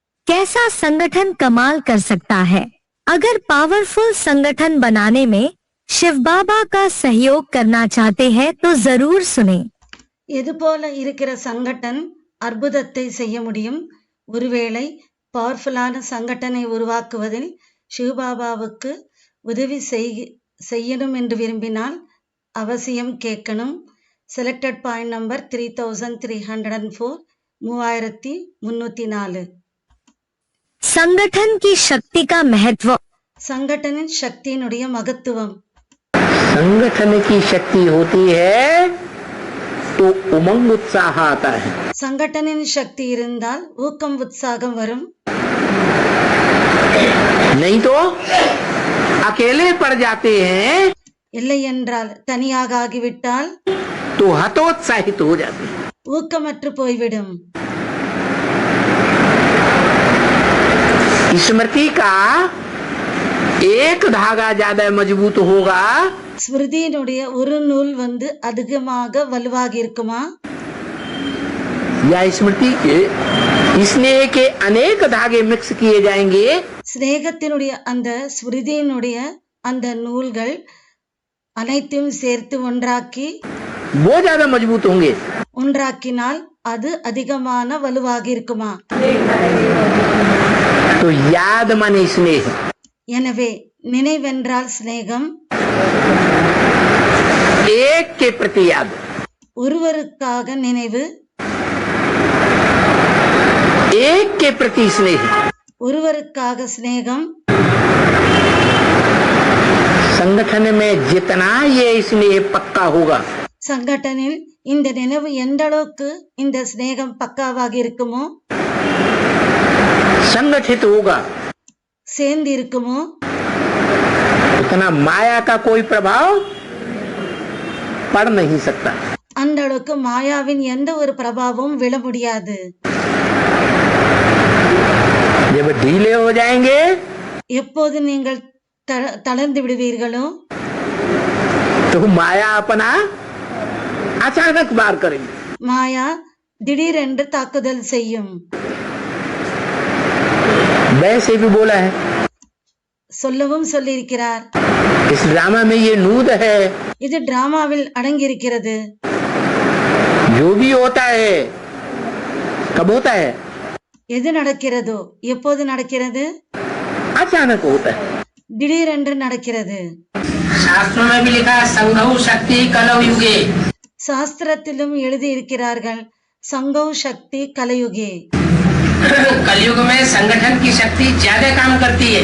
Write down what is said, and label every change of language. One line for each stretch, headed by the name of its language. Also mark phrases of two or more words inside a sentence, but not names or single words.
Hindi: कैसा संगठन कमाल कर सकता है। अगर पावरफुल संगठन बनाने में शिव बाबा का सहयोग करना चाहते हैं तो जरूर सुने।
Tamil: எது போல இருக்கிற சங்கடன் அற்புதத்தை செய்ய முடியும். ஒருவேளை பவர்ஃபுல்லான சங்கடனை உருவாக்குவதில் சிவபாபாவுக்கு உதவி செய்யணும் என்று விரும்பினால் அவசியம் கேட்கணும்.
English: selected point number
Tamil: 3304 3304.
Hindi: संगठन की शक्ति का महत्व.
Tamil: संगठनिன் சக்தியினுடைய மகத்துவம்.
Hindi: संगठन की शक्ति होती है तो उमंग उत्साह आता है.
Tamil: संगठनिன் சக்தி இருந்தால் ஊக்கம் உற்சாகம் வரும்.
Hindi: नहीं तो अकेले पड़ जाते हैं.
Tamil: இல்லை என்றால் தனியாக ஆகிவிட்டால்
Hindi: तो हतोत्साहित हो जाते हैं.
Tamil: ஊக்கமற்று போய்விடும்.
Hindi: स्मृति का एक धागा ज्यादा मजबूत होगा.
Tamil: ஸ்மிருதியினுடைய ஒரு நூல் அதிகமாக வலுவாக இருக்குமா?
Hindi: या स्मृति के स्नेह के अनेक धागे मिक्स किए जाएंगे.
Tamil: ஸ்நேகத்தினுடைய அந்த ஸ்மிருதியினுடைய அந்த நூல்கள் அனைத்தையும் சேர்த்து ஒன்றாக்கி
Hindi: वो ज्यादा मजबूत होंगे.
Tamil: ஒன்றாக்கினால் அது அதிகமான வலுவாக இருக்குமா?
Hindi: तो याद माने स्नेह.
Tamil: எனவே நினைவென்றால் ஸ்நேகம்.
Hindi: एक के प्रति याद.
Tamil: ஒருவருக்காக நினைவு.
Hindi: एक के प्रति स्नेह.
Tamil: ஒருவருக்காக ஸ்நேகம்.
Hindi: संगठन में जितना ये स्नेह पक्का होगा,
Tamil: சங்கடனில் இந்த நினைவு எந்த அளவுக்கு இந்த ஸ்நேகம் பக்காவாக இருக்குமோ,
Hindi: संगठित होगा,
Tamil: சேர்ந்து இருக்குமோ,
Hindi: उतना माया का कोई प्रभाव पड़ नहीं सकता.
Tamil: அந்த அளவுக்கு மாயாவின் எந்த ஒரு பிரபாவமும் விழ முடியாது.
Hindi: जब ढीले हो जाएंगे,
Tamil: எப்போது நீங்கள் தளர்ந்து விடுவீர்களோ,
Hindi: तो माया अपना अचानक वार करेगी.
Tamil: மாயா திடீரென்று தாக்குதல் செய்யும்.
Hindi: वैसे भी बोला है,
Tamil: சொல்லவும் சொல்லியிருக்கிறார்.
Hindi: इस ड्रामा में ये नूद है.
Tamil: இது டிராமாவில் அடங்கியிருக்கிறது.
Hindi: जो भी होता है कब होता है?
Tamil: எது நடக்கிறதோ எப்போது நடக்கிறது?
Hindi: अचानक होता है.
Tamil: திடீரென்று நடக்கிறது.
Hindi: शास्त्रों में भी लिखा
Sanskrit: संघौ शक्ति कलौ युगे.
Tamil: சாஸ்திரத்திலும் எழுதி இருக்கிறார்கள்
Sanskrit: संघौ शक्ति कलयुगे.
Hindi: कलयुग में संगठन की शक्ति ज्यादा काम करती है.